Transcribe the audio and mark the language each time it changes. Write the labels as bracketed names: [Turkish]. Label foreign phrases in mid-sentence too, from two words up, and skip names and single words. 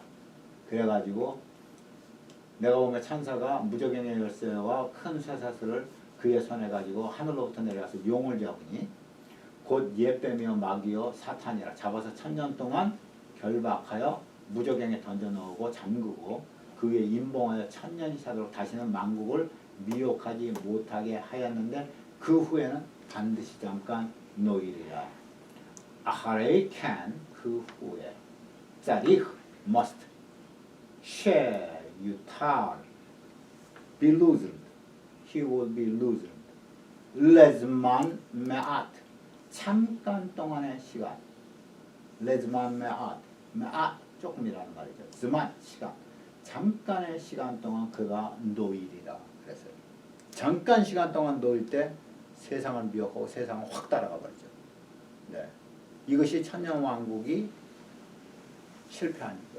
[Korean] 그래가지고 내가 보면 천사가 무저갱의 열쇠와 큰 쇠사슬을 그의 손에 가지고 하늘로부터 내려와서 용을 잡으니 곧 옛뱀이요 마귀요 사탄이라 잡아서 1000년 동안 결박하여 무저갱에 던져 넣고 잠그고 그 위에 임봉하여 1000년이 차도록 다시는 만국을 미혹하지 못하게 하였는데 그 후에는 반드시 잠깐 노일이라. [Hebrew] אחרי כן [Korean] 그 후에 [Hebrew] צריך must שיותר [English] be loosened. He will be loosened. [Hebrew] לזמן מעט. [Korean] 잠깐 동안의 시간. [Hebrew] לזמן מעט. [Korean] מעט 조금이라는 말이죠. zman 시간. 잠깐의 시간 동안 그가 노일이라 그랬어요. 잠깐 시간 동안 놓일 때 세상을 미혹하고 세상을 확 따라가 버리죠. 네. 이것이 천년왕국이 실패한 거죠.